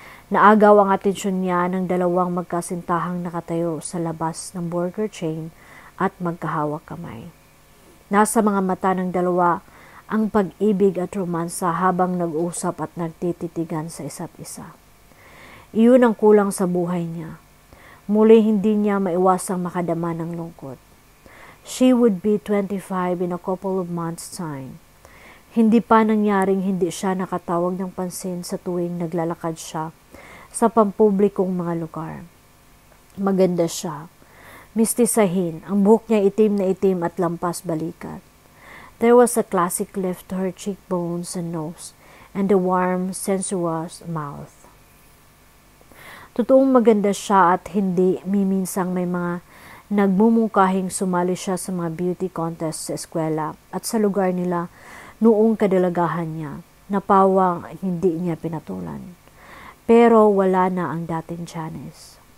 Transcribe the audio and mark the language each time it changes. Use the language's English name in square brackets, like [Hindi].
[Filipino] Naagaw ang atensyon niya ng 2 magkasintahang nakatayo sa labas ng burger chain at magkahawak kamay. Nasa mga mata ng 2 ang pag-ibig at romansa habang nag-usap at nagtititigan sa isa't isa. Iyon ang kulang sa buhay niya. Muli hindi niya maiwasang makadama ng lungkot. [English] She would be 25 in a couple of months' time. [Filipino] Hindi pa nangyaring hindi siya nakatawag ng pansin sa tuwing naglalakad siya sa pampublikong mga lugar. Maganda siya. Mistisahin, ang buhok niya itim na itim at lampas balikat. [English] There was a classic lift to her cheekbones and nose, and a warm, sensuous mouth. [Filipino] Totoong maganda siya at hindi miminsang may mga nagmumungkahing sumali siya sa mga beauty contest sa eskwela at sa lugar nila noong kadalagahan niya, na pawang hindi niya pinatulan. Pero wala na ang dating Janice.